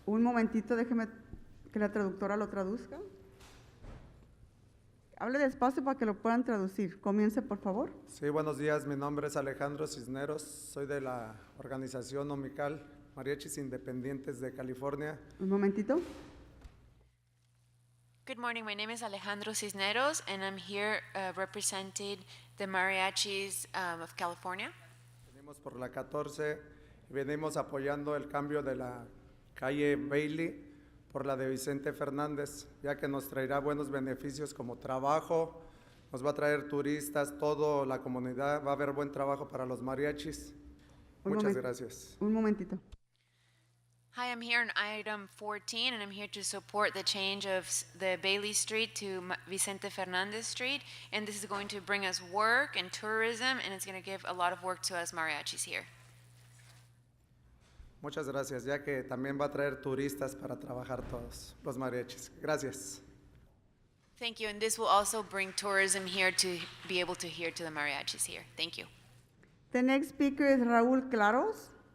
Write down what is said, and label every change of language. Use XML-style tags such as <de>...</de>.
<es>Un momentito, déjeme que la traductora lo traduzca. Hable despacio para que lo puedan traducir. Comience, por favor. Sí, buenos días. Mi nombre es Alejandro Cisneros. Soy de la organización OMICAL, Mariachis Independientes de California. Un momentito.</es> <en>Good morning, my name is Alejandro Cisneros, and I'm here representing the Mariachis of California.</en> <es>Venimos por la 14 y venimos apoyando el cambio de la calle Bailey por la de Vicente Fernández, ya que nos traerá buenos beneficios como trabajo, nos va a traer turistas, toda la comunidad, va a haber buen trabajo para los mariachis. Muchas gracias. Un momentito.</es> <en>Hi, I'm here on item 14, and I'm here to support the change of the Bailey Street to Vicente Fernandez Street. And this is going to bring us work and tourism, and it's going to give a lot of work to us mariachis here.</en> <es>Muchas gracias, ya que también va a traer turistas para trabajar todos los mariachis. Gracias.</es> <en>Thank you, and this will also bring tourism here to be able to hear to the mariachis here. Thank you. The next speaker is Raúl Claros.</en>